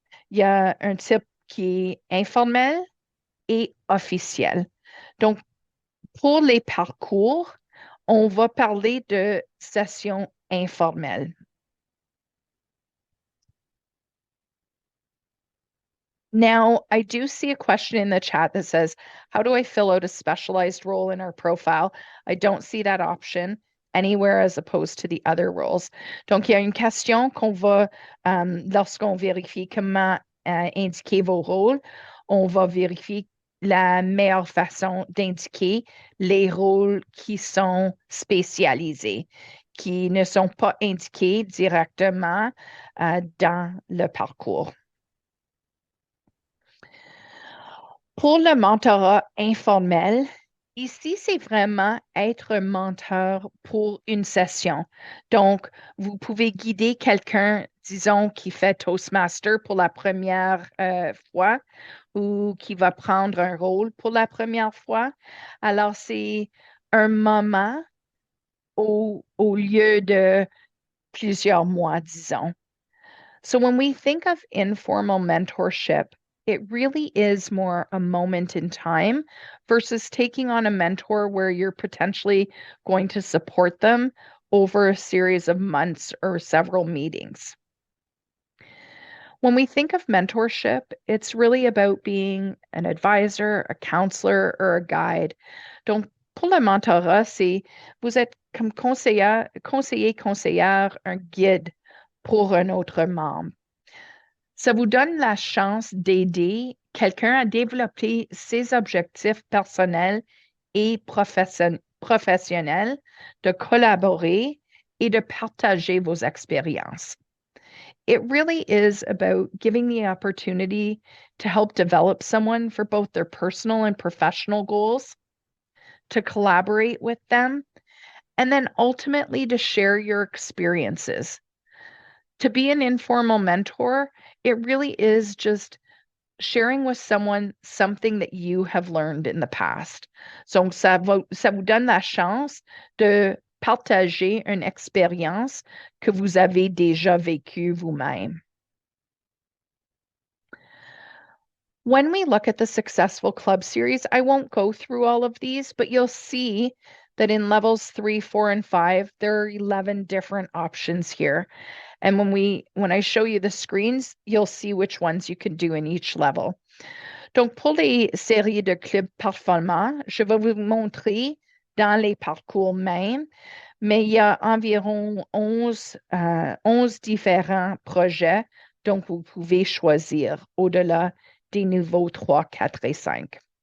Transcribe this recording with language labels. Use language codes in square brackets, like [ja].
[fr] Il y a un type qui est informel et officiel. Donc, pour les parcours, on va parler de sessions informelles. [en] Now, I do see a question in the chat that says, how do I fill out a specialized role in our profile? I don't see that option anywhere as opposed to the other roles. [fr] Donc, il y a une question qu'on va, lorsqu'on vérifie comment indiquer vos rôles, on va vérifier la meilleure façon d'indiquer les rôles qui sont spécialisés, qui ne sont pas indiqués directement dans le parcours. Pour le mentorat informel, ici, c'est vraiment être menteur pour une session. Donc, vous pouvez guider quelqu'un, disons, qui fait Toastmaster pour la première fois ou qui va prendre un rôle pour la première fois. Alors, c'est un moment au lieu de plusieurs mois, disons. [en] So when we think of informal mentorship, it really is more a moment in time versus taking on a mentor where you're potentially going to support them over a series of months or several meetings. When we think of mentorship, it's really about being an advisor, a counselor, or a guide. [fr] Donc, pour le mentorat, c'est vous êtes comme conseiller, conseillère, un guide pour un autre membre. Ça vous donne la chance d'aider quelqu'un à développer ses objectifs personnels et professionnels, de collaborer et de partager vos expériences. [en] It really is about giving the opportunity to help develop someone for both their personal and professional goals, to collaborate with them, and then ultimately to share your experiences. To be an informal mentor, it really is just sharing with someone something that you have learned in the past. [fr] Donc, ça vous donne la chance de partager une expérience que vous avez déjà vécue vous-même. [en] When we look at the Successful Club series, I won't go through all of these, but you'll see that in levels 3, 4, and 5, there are 11 different options here. And when I show you the screens, you'll see which ones you can do in each level. [fr] Donc, pour les séries de clubs performants, je vais vous montrer dans les parcours même, mais il y a environ 11 différents projets, donc vous pouvez choisir au-delà des niveaux 3, 4 et 5.